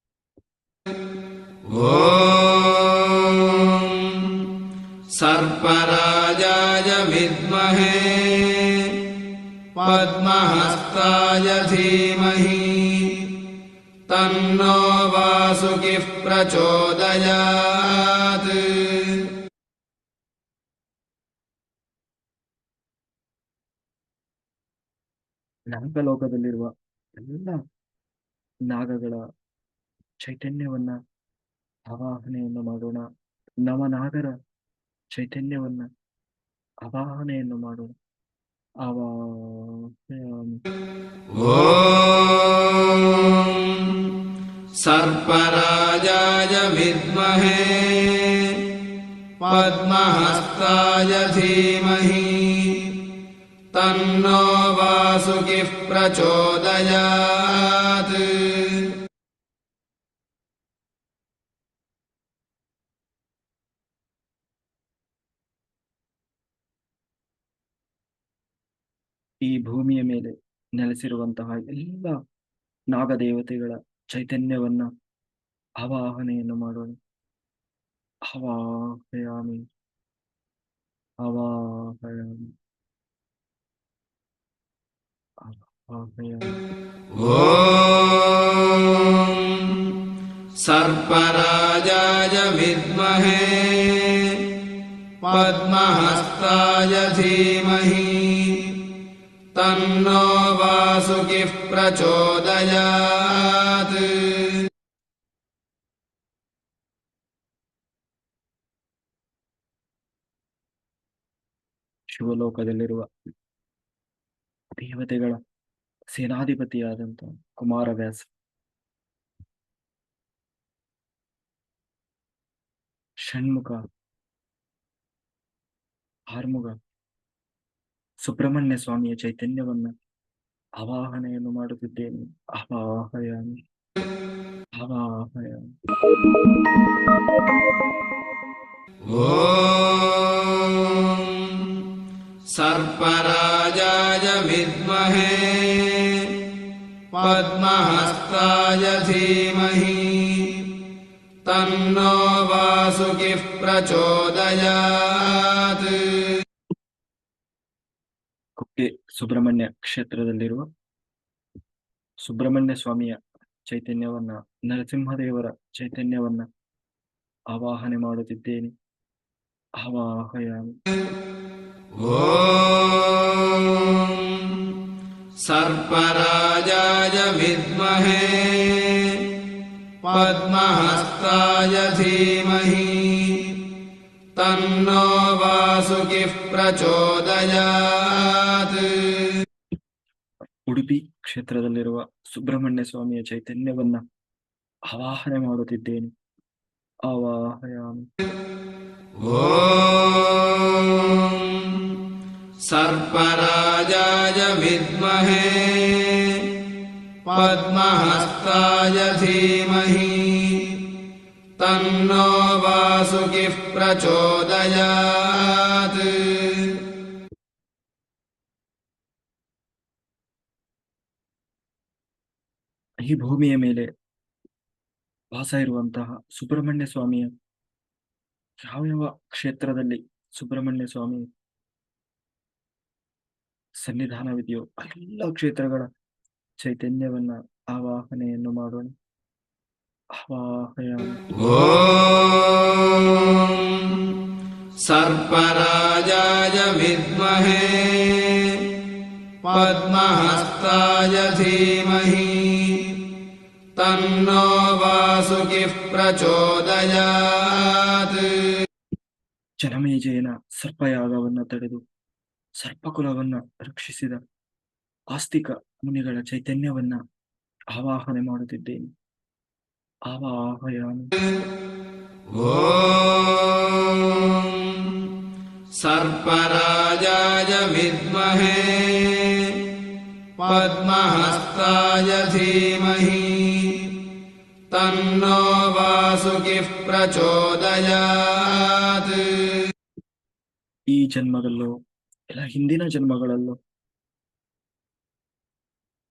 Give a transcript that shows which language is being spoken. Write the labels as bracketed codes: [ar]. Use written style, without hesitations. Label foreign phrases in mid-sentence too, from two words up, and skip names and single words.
[sa] ॐ सर्पराजाय विद्महे पद्महस्ताय धीमहि तन्नो वासुकिः प्रचोदयात्। [kn] ನಾಗಲೋಕದಲ್ಲಿರುವ ಎಲ್ಲ ನಾಗಗಳ ಚೈತನ್ಯವನ್ನ ಆವಾಹನೆಯನ್ನು ಮಾಡೋಣ. ನವನಾಗರ ಚೈತನ್ಯವನ್ನ ಆವಾಹನೆಯನ್ನು ಮಾಡೋಣ. [sa] ಆವಾಹಯಾಮಿ. ॐ सर्पराजाय विद्महे पद्महस्ताय धीमहि तन्नो वासुकिः प्रचोदयात्। [kn] ಈ ಭೂಮಿಯ ಮೇಲೆ ನೆಲೆಸಿರುವಂತಹ ಎಲ್ಲ ನಾಗದೇವತೆಗಳ ಚೈತನ್ಯವನ್ನ ಆವಾಹನೆಯನ್ನು ಮಾಡೋಣ. [sa] ಆವಾಹಯಾಮಿ. ಆವಾಹಯಾಮಿ. ಆವಾಹಯಾಮಿ. ॐ सर्पराजाय विद्महे पद्महस्ताय धीमहि तन्नो वासुकिः प्रचोदयात्। [kn] ಶಿವಲೋಕದಲ್ಲಿರುವ ದೇವತೆಗಳ ಸೇನಾಧಿಪತಿಯಾದಂಥ ಕುಮಾರವ್ಯಾಸ, ಷಣ್ಮುಖ, ಆರ್ಮುಗ, ಸುಬ್ರಹ್ಮಣ್ಯ ಸ್ವಾಮಿಯ ಚೈತನ್ಯವನ್ನ ಆವಾಹನೆಯನ್ನು ಮಾಡುತ್ತಿದ್ದೇನೆ. [sa] ಆವಾಹಯಾಮಿ. ಆವಾಹಯಾಮಿ. ॐ सर्पराजाय विद्महे पद्महस्ताय धीमहि तन्नो वासुकिः प्रचोदयात्। [kn] ಕುಕ್ಕೆ ಸುಬ್ರಹ್ಮಣ್ಯ ಕ್ಷೇತ್ರದಲ್ಲಿರುವ ಸುಬ್ರಹ್ಮಣ್ಯ ಸ್ವಾಮಿಯ ಚೈತನ್ಯವನ್ನ, ನರಸಿಂಹದೇವರ ಚೈತನ್ಯವನ್ನ ಆವಾಹನೆ ಮಾಡುತ್ತಿದ್ದೇನೆ. [sa] ಆವಾಹಯಾಮಿ. ॐ सर्पराजाय विद्महे पद्महस्ताय धीमहि तन्नो वासुकिः प्रचोदयात्। [kn] ಉಡುಪಿ ಕ್ಷೇತ್ರದಲ್ಲಿರುವ ಸುಬ್ರಹ್ಮಣ್ಯ ಸ್ವಾಮಿಯ ಚೈತನ್ಯವನ್ನ ಆವಾಹನೆ ಮಾಡುತ್ತಿದ್ದೇನೆ. [sa] ಆವಾಹಯಾಮಿ. ॐ सर्पराजाय विद्महे पद्महस्ताय धीमहि तन्नो वासुकिः प्रचोदयात्। [kn] ಈ ಭೂಮಿಯ ಮೇಲೆ ವಾಸ ಇರುವಂತಹ ಸುಬ್ರಹ್ಮಣ್ಯ ಸ್ವಾಮಿಯ ಯಾವ್ಯಾವ ಕ್ಷೇತ್ರದಲ್ಲಿ ಸುಬ್ರಹ್ಮಣ್ಯ ಸ್ವಾಮಿ ಸನ್ನಿಧಾನವಿದೆಯೋ ಎಲ್ಲ ಕ್ಷೇತ್ರಗಳ ಚೈತನ್ಯವನ್ನ ಆವಾಹನೆಯನ್ನು ಮಾಡೋಣ. [sa] ಆವಾಹಯಾಮಿ. ॐ सर्पराजाय विद्महे पद्महस्ताय धीमहि तन्नो वासुकिः प्रचोदयात्। [kn] ಜನಮೇಜಯನ ಸರ್ಪಯಾಗವನ್ನ ತಡೆದು ಸರ್ಪಕುಲವನ್ನ ರಕ್ಷಿಸಿದ ಆಸ್ತಿಕ ಮುನಿಗಳ ಚೈತನ್ಯವನ್ನ ಆವಾಹನೆ ಮಾಡುತ್ತಿದ್ದೇನೆ. [sa] ಆವಾಹಯಾಮಿ. ॐ सर्पराजाय विद्महे पद्महस्ताय धीमहि तन्नो वासुकिः प्रचोदयात्। [kn] ಈ ಜನ್ಮದಲ್ಲೋ ಇಲ್ಲ ಹಿಂದಿನ ಜನ್ಮಗಳಲ್ಲೋ